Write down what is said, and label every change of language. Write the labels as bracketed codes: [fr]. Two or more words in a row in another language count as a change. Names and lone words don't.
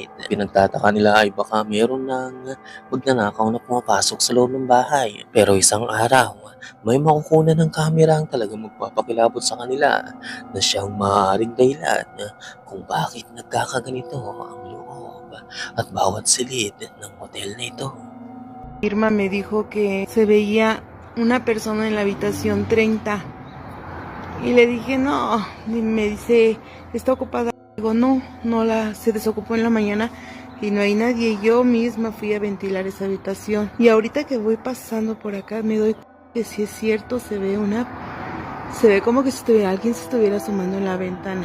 [tl] Pinagtataka nila ay baka meron ng magnanakaw na pumapasok sa loob ng bahay. Pero isang araw, may makukunan ng kamera ang talagang magpapakilabot sa kanila na siyang maaaring dahilan kung bakit nagkakaganito ang loob at bawat silid ng hotel na ito. [es] Irma me dijo que se veía una persona en la habitación 30 y le dije no, y me dice está ocupada. Digo no, se desocupó en la mañana y no hay nadie. Yo misma fui a ventilar esa habitación y ahorita que voy pasando por acá me doy cuenta que si es cierto se ve como que si alguien se estuviera asomando en la ventana.